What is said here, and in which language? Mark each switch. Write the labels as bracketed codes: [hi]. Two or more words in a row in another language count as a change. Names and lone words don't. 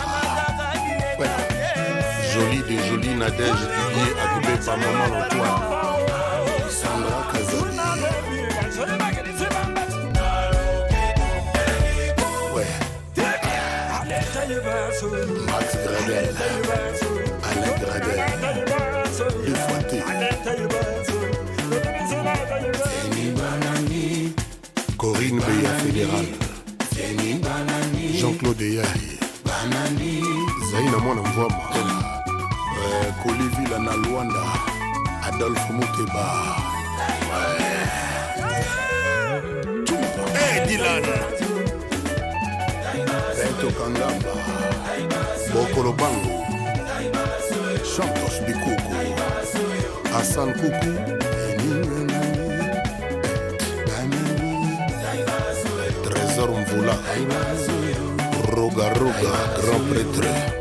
[fr] Ouais. Jolie de jolie Nadège Didier Adoubé par maman Antoine. Sandra Kazali. Ouais. Max Gradel. Alain Gradel. Défoité. Corinne Beya Fédéral. Jean-Claude Yahi. Zaina Mwana Mvwama. [ln] Kolivila na Luanda. [fr] Adolphe Mouteba. Hey Dylan. Beto Kangamba. Bokolo Bango. Santos Bikuku. Hassan Koukou. Trésor Mvoula. Roga Roga, grand prêtre.